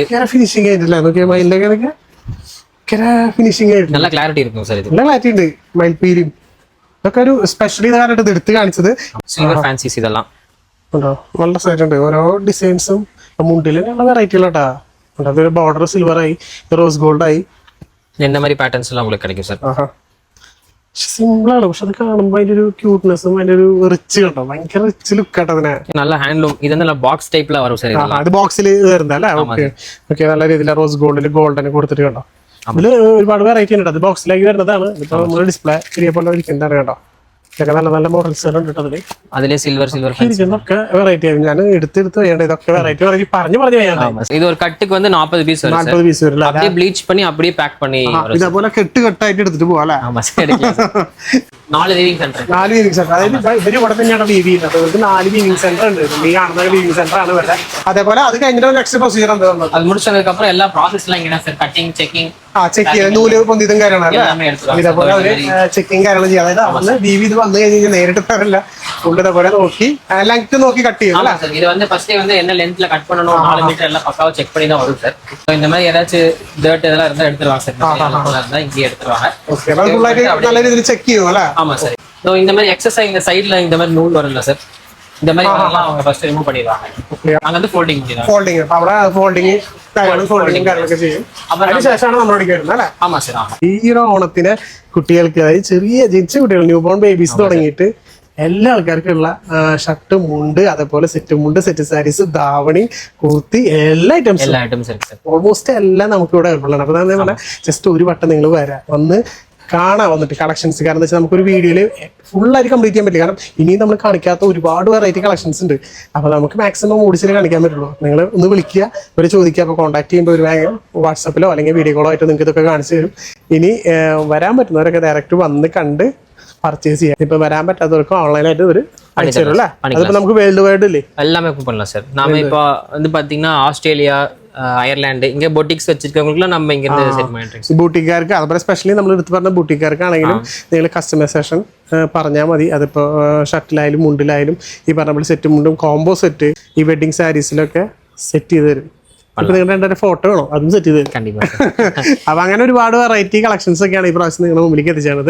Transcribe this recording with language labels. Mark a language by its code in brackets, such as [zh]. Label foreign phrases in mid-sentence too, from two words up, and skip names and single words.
[ml] ഫിനിഷിംഗ് ആയിട്ടില്ല. നോക്കിയാ മയിലിന്റെ ഫിനിഷിംഗ് ആയിട്ട് നല്ല ക്ലാരിറ്റി இருக்கும் സാർ. ഇത് നല്ല ക്ലാരിറ്റി ഉണ്ട്. മയിൽപീലിയും ഇതൊക്കെ ഒരു സ്പെഷ്യലി ഇതായിട്ട് ഇത് എടുത്ത് കാണിച്ചത്. [en] silver fancies [ml] ഇതെല്ലാം ഉണ്ടോ, നല്ല സൈറ്റ് ഉണ്ട്. ഓരോ ഡിസൈൻസും മുണ്ടില് നല്ല വെറൈറ്റികളാട്ടാ. അതൊരു ബോർഡർ സിൽവർ ആയി, [en] rose gold [ml] ആയി, [ta] இந்த மாதிரி பேட்டர்ன்ஸ் எல்லாம் உங்களுக்கு கிடைக்கும் சார். [ml] സിമ്പിൾ ആണ്, പക്ഷെ അത് കാണുമ്പോ അതിന്റെ ഒരു ക്യൂട്ട്നെസ്സും അതിന്റെ ഒരു റിച്ച് കണ്ടോ, ഭയങ്കര [en] rich look [ml] ആട്ടോ അതിനെ. നല്ല ഹാൻഡ്ലൂം. ഇതെന്നല്ല [en] box type [ml] വരും സാർ. അത് ബോക്സിൽ വരുന്നല്ലേ? [en] okay okay, [ml] നല്ല രീതിയിൽ [en] rose gold [ml] ഗോൾഡന് കൊടുത്തിട്ട് കണ്ടോ. ഇതില് ഒരുപാട് വെറൈറ്റി ഉണ്ട്. അത് ബോക്സിലേക്ക് വരുന്നതാണ്. ഇപ്പൊ നമ്മൾ ഡിസ്പ്ലേ ചെറിയ പോലെ ഇരിക്കുന്നതാണ് കേട്ടോ. ഇതൊക്കെ നല്ല നല്ല മോഡൽസ് ഉണ്ട് അതില്. അതിലെ സിൽവർ ഇരിക്കുന്നൊക്കെ വെറൈറ്റി ആയിരുന്നു. ഞാൻ എടുത്തെടുത്ത് വേണ്ട ഇതൊക്കെ വെറൈറ്റി പറഞ്ഞു വേണ്ട. [ta] இது ஒரு கட்டுக்கு வந்து 40 பீஸ் வரும் 40 பீஸ் வரும். அப்படியே ப்ளீச் பண்ணி அப்படியே பேக் பண்ணி [ml] ഇതേപോലെ കെട്ട് കെട്ടായിട്ട് എടുത്തിട്ട് പോവാ അല്ലേ? [ta] ஆமா சார். 4 [en] weaving center. 4 weaving center. [ml] അതായത് ഇവര് ഇവിടെ തന്നെയാണ് വീവ് ചെയ്യുന്നത്. അവർക്ക് 4 [en] weaving center [ml] ഉണ്ട്. ഈ കാണുന്ന [en] weaving center [ml] ആണ് ഇവിടെ. അതേപോലെ അത് കഴിഞ്ഞിട്ട് [en] next procedure [ml] എന്താ? [ta] அது முடிச்சதுக்கு அப்புறம் எல்லா ப்ராசஸ்லாம் இங்கதான் சார். [en] cutting, checking, [ml] ചെക്ക് ചെയ്യാൻ നൂല് പൊന്തിതും കാര്യങ്ങളാണ്. ഇതേപോലെ അവര് ചെക്കിങ് കാര്യങ്ങൾ ചെയ്യാം. അതായത് അവന്ന് വീവ് ചെയ്ത് വന്നു കഴിഞ്ഞാൽ നേരിട്ട് തരില്ല. ഫുള്ള് ഇതേപോലെ നോക്കി ലെങ്ത് നോക്കി கட் ചെയ്യും [ta] ஆமா சார். இது வந்து ஃபர்ஸ்ட் வந்து என்ன லென்த்ல கட் பண்ணனும் 4 மீட்டர் எல்லாம் பக்காவா செக் பண்ணி தான் வரும் சார். சோ இந்த மாதிரி ஏதாச்சும் டர்ட் இதெல்லாம் இருந்தா எடுத்துருவாங்க சார். இருந்தா இங்கே எடுத்துருவாங்க. ஓகே, [ml] അപ്പോൾ ഫുള്ളായിട്ട് നല്ല രീതിയിൽ ചെക്ക് ചെയ്യും അല്ലേ? [ta] ஆமா சார். சோ இந்த மாதிரி எக்ஸசைஸ் இந்த சைடுல இந்த மாதிரி நூல் வரும்ல சார், இந்த மாதிரி எல்லாம் அவங்க [en] first remove [ta] பண்ணிடுவாங்க. அங்க வந்து ஃபோல்டிங் பண்ணிடுவாங்க. [ml] ഫോൾഡിങ് അവിടെ ഫോൾഡിങ് കാര്യങ്ങളൊക്കെ ചെയ്യും. അതിനുശേഷമാണ് നമ്മളോടേക്ക് വരുന്നത് അല്ലേ? [ta] ஆமா சார். ஆமா. [ml] ഈ ഒരു ഓണത്തിന് കുട്ടികൾക്ക്, അതായത് ചെറിയ ജനിച്ച കുട്ടികൾ, [en] new born babies [ml] തുടങ്ങിയിട്ട് എല്ലാ ആൾക്കാർക്കുള്ള ഷർട്ട്, മുണ്ട്, അതേപോലെ സെറ്റ് മുണ്ട്, [en] set sarees, [ml] ധാവണി, കുർത്തി, എല്ലാ ഐറ്റംസും [ta] எல்லா ஐட்டம்ஸ் இருக்கு சார். [ml] ഓൾമോസ്റ്റ് എല്ലാം നമുക്ക് ഇവിടെ അവൈലബിൾ ആണ്. അപ്പൊ അതേപോലെ ജസ്റ്റ് ഒരു വട്ടം നിങ്ങൾ വന്ന് കാണാൻ വന്നിട്ട് കളക്ഷൻസ്, കാരണം എന്താ വെച്ചാൽ നമുക്കൊരു വീഡിയോയിൽ ഫുള്ളായിട്ട് കംപ്ലീറ്റ് ചെയ്യാൻ പറ്റില്ല. കാരണം ഇനിയും നമ്മൾ കാണിക്കാത്ത ഒരുപാട് [en] variety collections [ml] ഉണ്ട്. അപ്പോൾ നമുക്ക് മാക്സിമം ഓടിച്ചിട്ട് കാണിക്കാൻ പറ്റുള്ളൂ. നിങ്ങൾ ഒന്ന് വിളിക്കുക, ഒരു ചോദിക്കുക. അപ്പോൾ കോൺടാക്ട് ചെയ്യുമ്പോൾ ഒരു വേഗം വാട്സാപ്പിലോ അല്ലെങ്കിൽ [en] video call [ml] ആയിട്ട് നിങ്ങൾക്ക് ഇതൊക്കെ കാണിച്ചു തരും. ഇനി വരാൻ പറ്റുന്നവരൊക്കെ ഡയറക്റ്റ് വന്ന് കണ്ട് പർച്ചേസ് ചെയ്യാം. ഇപ്പൊ വരാൻ പറ്റാത്തവർക്ക് ഓൺലൈനായിട്ട് ഒരു അയച്ചു തരും അല്ലേ? അതിപ്പോ നമുക്ക് [en] world wide [ml] ഇല്ലേ? [ta] எல்லாமே பண்ணலாம் சார். நாம இப்போ வந்து பாத்தீங்கன்னா ஆஸ்திரேலியா, [ml] അയർലാൻഡ്, ഇങ്ങനെ ബൊട്ടിക്സ് വെച്ചിരിക്കുന്നവർക്ക് നമ്മ ഇങ്ങനെ സെറ്റ് பண்ணிட்டு ബൂട്ടിക്കാർക്ക്, അതുപോലെ സ്പെഷ്യലി നമ്മൾ എടുത്ത് പറഞ്ഞ ബൂട്ടിക്കാർക്കാണെങ്കിലും നിങ്ങൾ കസ്റ്റമൈസേഷൻ പറഞ്ഞാൽ മതി. അതിപ്പോൾ ഷർട്ടിലായാലും മുണ്ടിലായാലും ഈ പറഞ്ഞ പോലെ സെറ്റ് മുണ്ടും [en] combo set [ml] ഈ [en] wedding sarees [ml] സെറ്റ് ചെയ്ത് തരും. ഇപ്പൊ നിങ്ങളുടെ ഫോട്ടോ വേണോ, അതും സെറ്റ് ചെയ്ത് തരും. അപ്പൊ അങ്ങനെ ഒരുപാട് [en] variety collections [ml] ഒക്കെയാണ് ഈ പ്രാവശ്യം നിങ്ങളുടെ മുമ്പിലേക്ക് എത്തിച്ചത്.